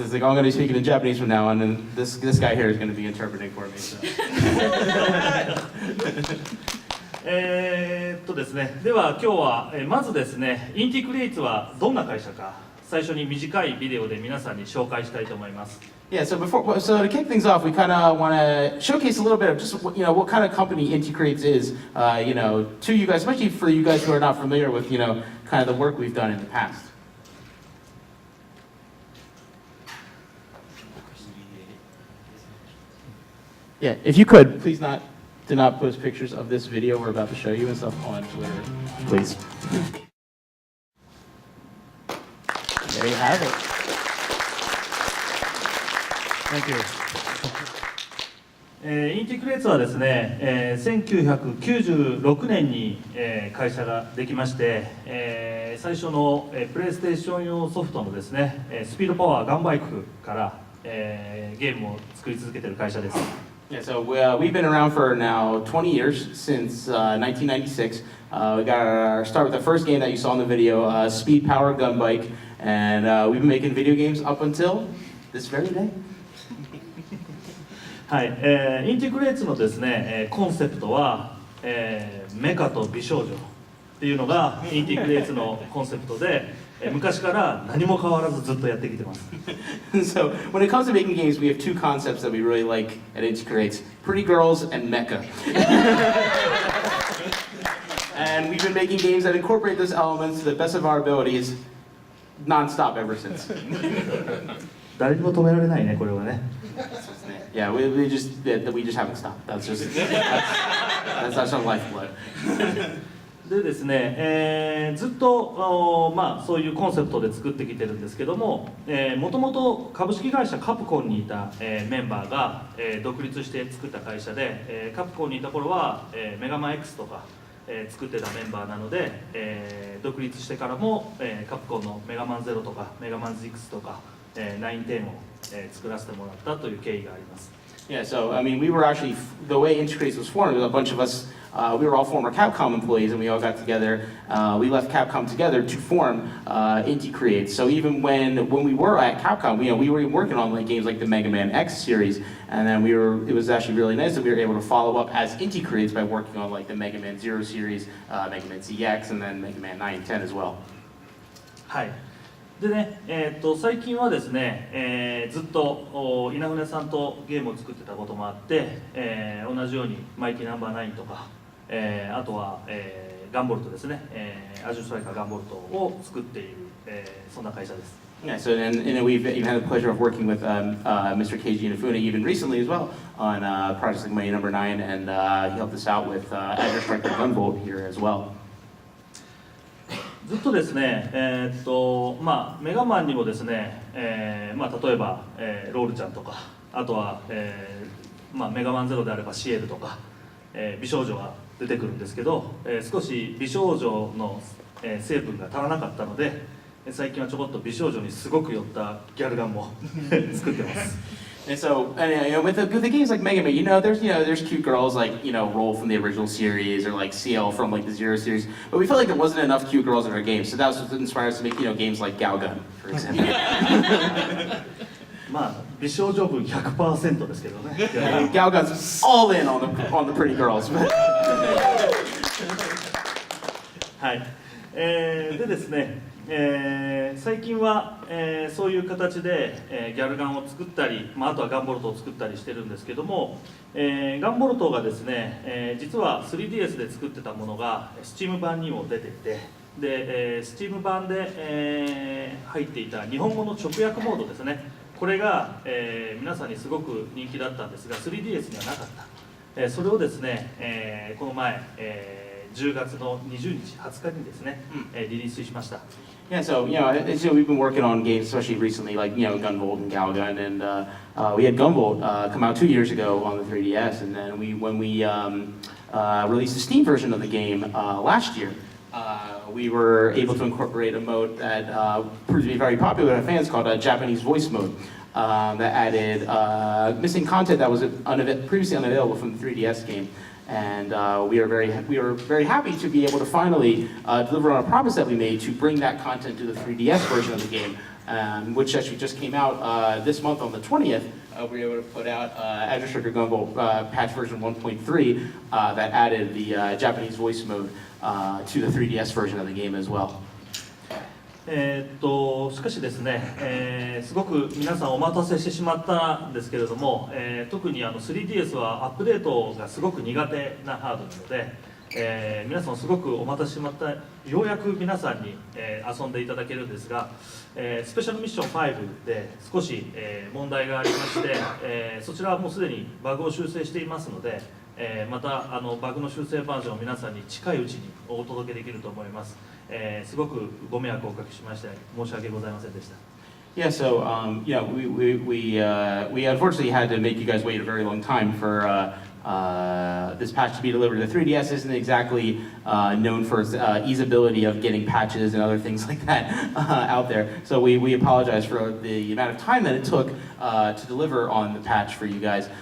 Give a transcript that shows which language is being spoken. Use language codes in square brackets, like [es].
[en] It's like, I'm going to be speaking in Japanese from now on, and this guy here is going to be interpreting for me. So. [ja] ですね、では今日はまずですね、インティクリエイツはどんな会社か最初に短いビデオで皆さんに紹介したいと思います。 [en] Yeah, so to kick things off, we kind of want to showcase a little bit of just what kind of company Inti Creates is, to you guys, especially for you guys who are not familiar with kind of the work we've done in the past. Yeah, if you could, please do not post pictures of this video we're about to show you and stuff on Twitter, please. There you have it. Thank you. [ja] インティクレーツはですね、1996年に、会社ができまして、最初の、プレイステーション用ソフトのですね、スピードパワーガンバイクから、ゲームを作り続けている会社です。 [en] Yeah, so we've been around for now 20 years, since 1996. We got our start with the first game that you saw in the video, Speed Power Gun Bike, and we've been making video games up until this very day. [ja] はい、インティクレーツのですね、コンセプトは、メカと美少女っていうのがインティクレーツのコンセプトで、昔から何も変わらずずっとやってきてます。 [en] So when it comes to making games, we have two concepts that we really like at Inti Creates: pretty girls and mecha. And we've been making games that incorporate those elements to the best of our abilities, non-stop ever since. [ja] 誰にも止められないね、これはね。 [en] Yeah, we just haven't stopped. That's our lifeblood. [ja] でですね、ずっとそういうコンセプトで作ってきてるんですけども、もともと株式会社カプコンにいた、メンバーが、独立して作った会社で、カプコンにいた頃は、メガマン X とか、作ってたメンバーなので、独立してからも、カプコンのメガマン0とかメガマン6とか、910を、作らせてもらったという経緯があります。 [en] Yeah, so I mean, we were actually, the way Inti Creates was formed, a bunch of us, we were all former Capcom employees, and we all got together. We left Capcom together to form Inti Creates. So even when we were at Capcom, we were working on games like the Mega Man X series, and then it was actually really nice that we were able to follow up as Inti Creates by working on the Mega Man 0 series, Mega Man ZX, and then Mega Man 9 and 10 as well. [ja] はい。でね、最近はですね、ずっと稲船さんとゲームを作ってたこともあって、同じようにマイティナンバー9とか、あとは、ガンボルトですね、アジュストライカーガンボルトを作っている、そんな会社です。 [en] Yeah, so and we've even had the pleasure of working with Mr. Keiji Inafune even recently as well on projects like Mighty Number 9, and he helped us out with Azure Striker Gunvolt here as well. [ja] ずっとですね、メガマンにもですね、例えば、ロールちゃんとか、あとは、メガマンゼロであればシエルとか、美少女が出てくるんですけど、少し美少女の、成分が足らなかったので、最近はちょこっと美少女にすごく寄ったギャルガンも作ってます。 [en] And so, with the games like Mega Man, there's cute girls like, Roll from the original series or like CL from like the Zero series, but we felt like there wasn't enough cute girls in our games, so that was what inspired us to make, games like Galgun, for example. [ja] まあ美少女分 100% ですけどね。 [en] Galgun's all in on the pretty girls. [ja] はい。でですね、最近は、そういう形で、ギャルガンを作ったり、あとはガンボルトを作ったりしてるんですけども、ガンボルトがですね、実は 3DS で作ってたものが Steam 版にも出てて、で、Steam 版で、入っていた日本語の直訳モードですね、これが、皆さんにすごく人気だったんですが 3DS にはなかった、それをですね、この前、10月の20日、20日にですね、リリースしました。 [en] Yeah, so we've been working on games, especially recently, like Gunvolt and Galgun, and we had Gunvolt come out 2 years ago on the 3DS, and then when we released the Steam version of the game last year, we were able to incorporate a mode that proved to be very popular with fans called Japanese voice mode. That added missing content that was previously unavailable from the 3DS game. And we were very happy to be able to finally deliver on a promise that we made to bring that content to the 3DS version of the game, which actually just came out this month on the 20th. We were able to put out Azure Striker Gunvolt patch version 1.3 that added the Japanese voice mode to the 3DS version of the game as well. [ja] しかしですね、すごく皆さんお待たせしてしまったんですけれども、特に3DS はアップデートがすごく苦手なハードなので、皆さんすごくお待たせしてしまった、ようやく皆さんに、遊んでいただけるんですが、スペシャルミッション5で少し、問題がありまして、そちらはもうすでにバグを修正していますので、またバグの修正バージョンを皆さんに近いうちにお届けできると思います。すごくご迷惑をおかけしまして申し訳ございませんでした。 [en] Yeah, so we unfortunately had to make you guys wait a very long time for this patch to be delivered. The 3DS isn't exactly known for its easeability of getting patches and other things like that out there. So we apologize for the amount of time that it took to deliver on the patch for you guys.